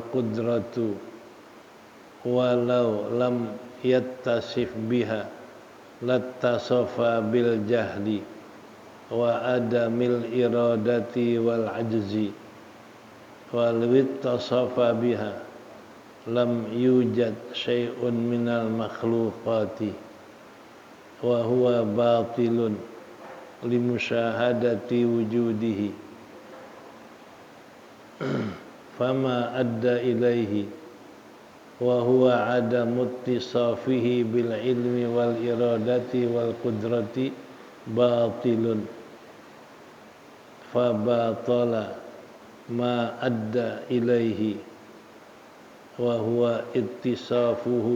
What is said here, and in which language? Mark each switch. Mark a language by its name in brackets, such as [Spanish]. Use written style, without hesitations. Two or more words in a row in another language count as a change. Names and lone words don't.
[Arabic] قدرة ولو لم يتصف بها لاتصف بالجهل وعدم الإرادة والعجز ولو اتصف بها لم يوجد شيء من المخلوقات وهو باطل لمشاهدة وجوده فما أدى إليه وهو عدم اتصافه بالعلم والإرادة والقدرة باطل فبطل ما أدى إليه وهو اتصافه